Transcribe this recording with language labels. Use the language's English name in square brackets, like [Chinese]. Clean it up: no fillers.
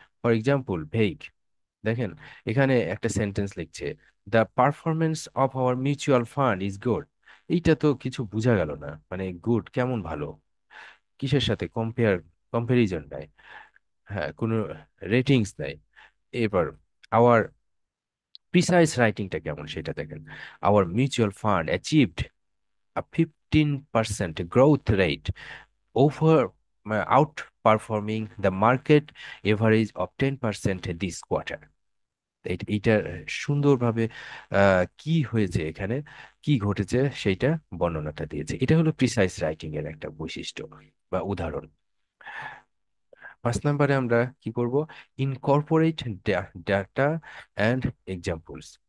[English] for example ভেগ, [Bangla] দেখেন এখানে একটা সেন্টেন্স লিখছে, [English] The performance of our mutual fund is good. [Bangla] এইটা তো কিছু বোঝা গেল না, মানে গুড কেমন, ভালো কিসের সাথে, কম্পারিজন নাই, হ্যাঁ কোনো রেটিংস নাই। এবার [English] our precise রাইটিংটা [Bangla] কেমন সেটা দেখেন। [English] Our mutual fund achieved a 15% growth rate over outperforming the market average of 10% this quarter. [Bangla] এইটার সুন্দরভাবে কি হয়েছে এখানে, কি ঘটেছে সেইটা বর্ণনাটা দিয়েছে। এটা হলো প্রিসাইজ রাইটিং এর একটা বৈশিষ্ট্য বা উদাহরণ। 5 নম্বরে আমরা কি করব, [English] Incorporate data and examples.